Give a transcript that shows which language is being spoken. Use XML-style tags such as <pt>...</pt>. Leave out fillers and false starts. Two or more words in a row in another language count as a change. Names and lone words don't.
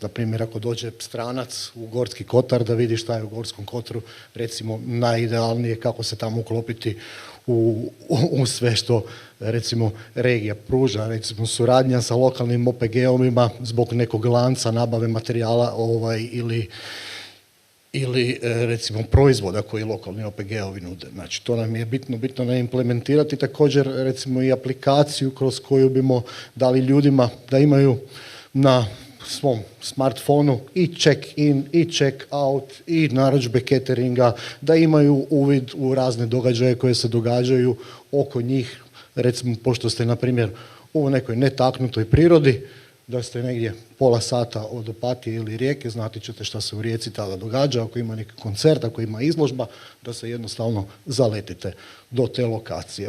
<hr>Na primjer, ako dođe stranac u Gorski kotar da vidi šta je u Gorskom kotaru, recimo, najidealnije kako se tamo uklopiti u sve što, recimo, regija pruža, recimo suradnja sa lokalnim OPG-ovima zbog nekog lanca nabave materijala ili recimo proizvoda koji lokalni OPG-ovi nude. Znači, to nam je bitno ne implementirati. Također, recimo, i aplikaciju kroz koju bimo dali ljudima da imaju na svom smartfonu i check-in, i check-out, i narudžbe cateringa, da imaju uvid u razne događaje koje se događaju oko njih. Recimo, pošto ste, na primjer, u nekoj netaknutoj prirodi, da ste negdje pola sata od Opatije ili Rijeke, znati ćete šta se u Rijeci tada događa, ako ima neki koncert, ako ima izložba, da se jednostavno zaletite do te lokacije.</hr>